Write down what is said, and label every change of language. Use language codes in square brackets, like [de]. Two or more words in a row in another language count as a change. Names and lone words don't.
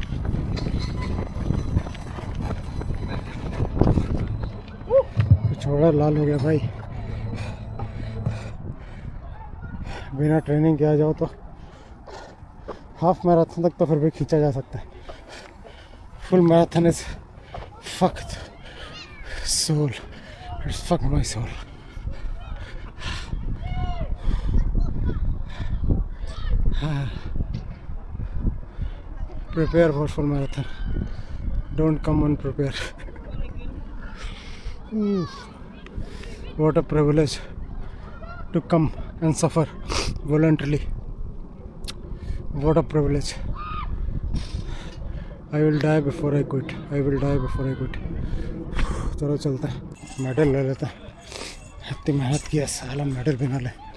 [hi] छोड़ा लाल हो गया भाई। बिना ट्रेनिंग किया जाओ तो हाफ मैराथन तक तो फिर भी खींचा जा सकता है। [en] full marathon is fucked soul. it's fuck my soul. Prepare for full marathon. Don't come unprepared. What a privilege to come and suffer voluntarily. What a privilege. I will die before I quit. I will die before I quit. [hi] चलो चलते हैं, मेडल ले लेते हैं। इतनी मेहनत की है साला, मेडल भी ना ले।